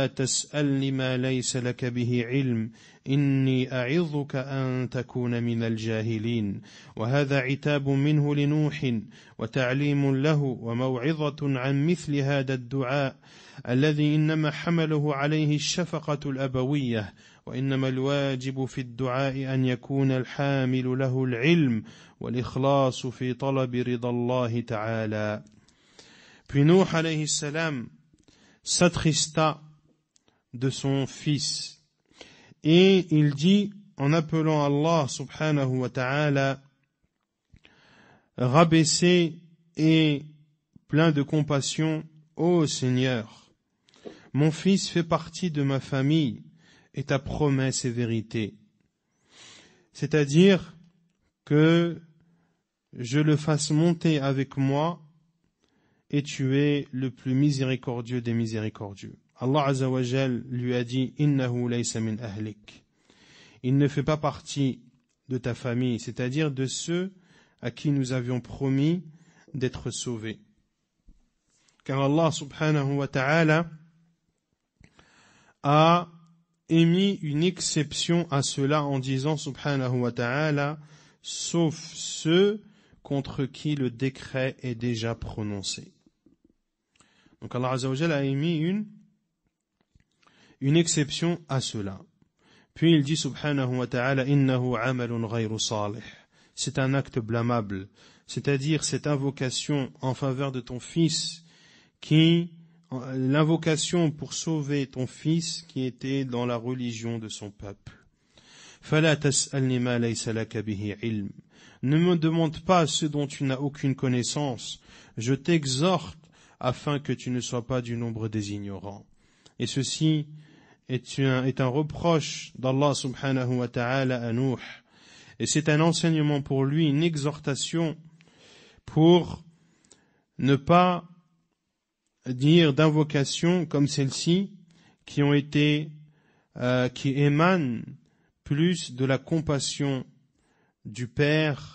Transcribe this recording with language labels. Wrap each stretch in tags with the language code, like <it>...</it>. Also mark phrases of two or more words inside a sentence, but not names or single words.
<ar>تسأل لما ليس لك به علم إني أعظك أن تكون من الجاهلين وهذا عتاب منه لنوح وتعليم له وموعظة عن مثل هذا الدعاء الذي إنما حمله عليه الشفقة الأبوية وإنما الواجب في الدعاء أن يكون الحامل له العلم والإخلاص في طلب رضا الله تعالى.</ar> <fr>Puis Nuh</fr> <ar>عليه السلام</ar> <fr>s'attrista de son fils et il dit en appelant Allah</fr> <ar>سبحانه وتعالى</ar> <fr>rabaissé et plein de compassion, ô Seigneur, mon fils fait partie de ma famille et ta promesse est vérité. C'est-à-dire que je le fasse monter avec moi et tu es le plus miséricordieux des miséricordieux. Allah</fr> <ar>عز وجل</ar> <fr>lui a dit</fr> <ar>إنه ليس من أهلك.</ar> <fr>Il ne fait pas partie de ta famille, c'est-à-dire de ceux à qui nous avions promis d'être sauvés. Car Allah</fr> <ar>سبحانه وتعالى</ar> <fr>a émis une exception à cela en disant</fr> <ar>سبحانه وتعالى</ar> <fr>sauf ceux contre qui le décret est déjà prononcé. Donc Allah</fr> <ar>عز وجل</ar> <fr>a émis une exception à cela. Puis il dit</fr> <ar>سبحانه وتعالى إنه عمل غير صالح.</ar> <fr>C'est un acte blâmable, c'est-à-dire cette invocation en faveur de ton fils l'invocation pour sauver ton fils qui était dans la religion de son peuple.</fr> <ar>فلا تسألن ما ليس لك به علم.</ar> <fr>Ne me demande pas ce dont tu n'as aucune connaissance. Je t'exhorte afin que tu ne sois pas du nombre des ignorants. Et ceci est un reproche d'Allah</fr> <ar>سبحانه وتعالى</ar> <fr>à Nuh. Et c'est un enseignement pour lui, une exhortation pour ne pas dire d'invocations comme celle-ci qui émanent plus de la compassion du Père.</fr>